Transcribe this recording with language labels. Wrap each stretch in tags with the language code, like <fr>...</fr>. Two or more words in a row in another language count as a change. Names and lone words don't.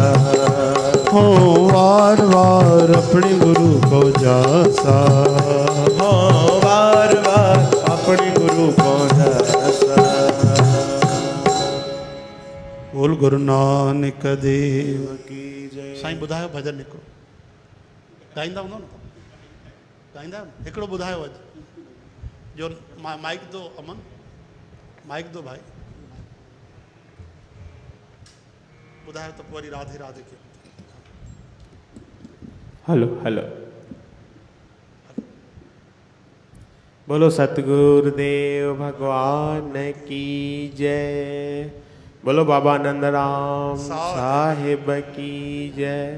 <hi>हो वार वार अपने गुरु को जासा। हो बार बार अपने गुरु को जासा। बोल गुरु नानक देव की जय।</hi> <sd>साईं ॿुधायो भजन हिकिड़ो ॻाईंदा हूंदव न ॻाईंदा हिकिड़ो ॿुधायो अॼु जो</sd> <hi>माइक दो अमन, माइक दो भाई।</hi> <sd>ॿुधायो त पोइ वरी राधे राधे के।</sd> <hi>हेलो हेलो। बोलो सतगुरुदेव भगवान की जय। बोलो बाबा नंदराम साहिब की जय।</hi>